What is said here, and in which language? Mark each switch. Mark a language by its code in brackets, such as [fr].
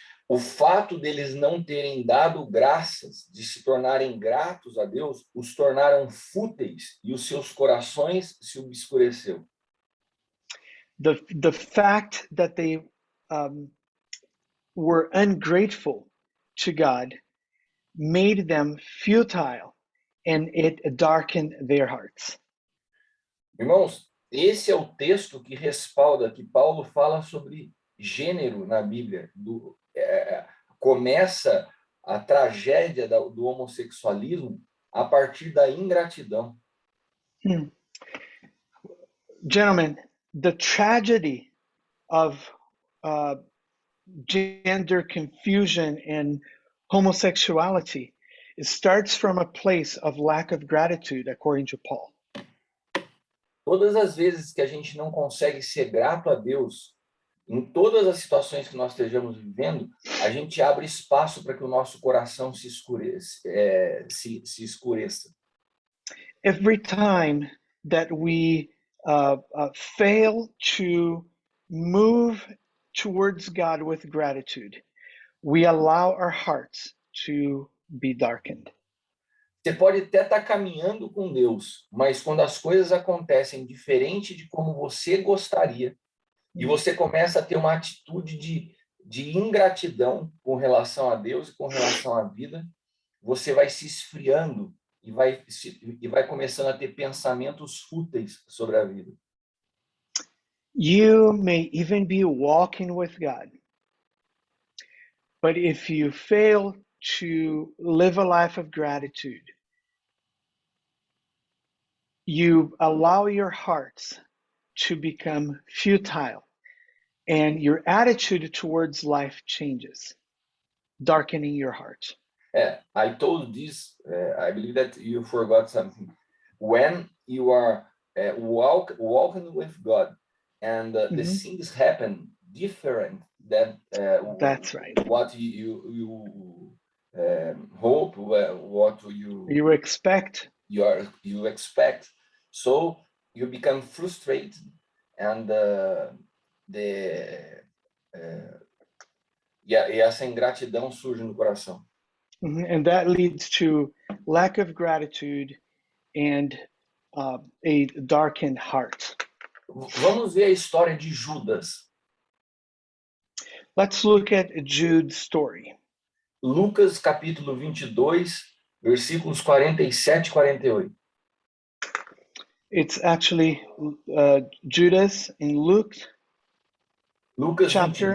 [pt] O fato deles não terem dado graças, de se tornarem gratos a Deus, os tornaram fúteis e os seus corações se obscureceu. [en] The fact that they were ungrateful to God made them futile, and it darkened their hearts. [pt] Irmãos, esse é o texto que respalda que Paulo fala sobre gênero na Bíblia. Começa a tragédia do homossexualismo a partir da ingratidão. [en] Gentlemen, the tragedy of gender confusion and homosexuality, it starts from a place of lack of gratitude, according to Paul. [pt] Todas as vezes que a gente não consegue ser grato a Deus, em todas as situações que nós estejamos vivendo, a gente abre espaço para que o nosso coração se escureça. [en] Every time that we fail to move towards God with gratitude, we allow our hearts to be darkened. [pt] Você pode até estar caminhando com Deus, mas quando as coisas acontecem diferente de como você gostaria, e você começa a ter uma atitude de ingratidão com relação a Deus e com relação à vida, você vai se esfriando e vai começando a ter pensamentos fúteis sobre a vida. [en] You may even be walking with God, but if you fail to live a life of gratitude, you allow your hearts to become futile, and your attitude towards life changes, darkening your heart. I told this, I believe that you forgot something. When you are walking with God and the things happen different than That's right. what you hope, what You expect. You expect, so you become frustrated, and [pt] e essa ingratidão surge no coração. [en] And that leads to lack of gratitude and a darkened heart. [pt] Vamos ver a história de Judas. [en] Let's look at Jude's story. [pt] Lucas capítulo 22, versículos 47 e 48. [en] It's actually Judas in Luke. [pt] Lucas [en] chapter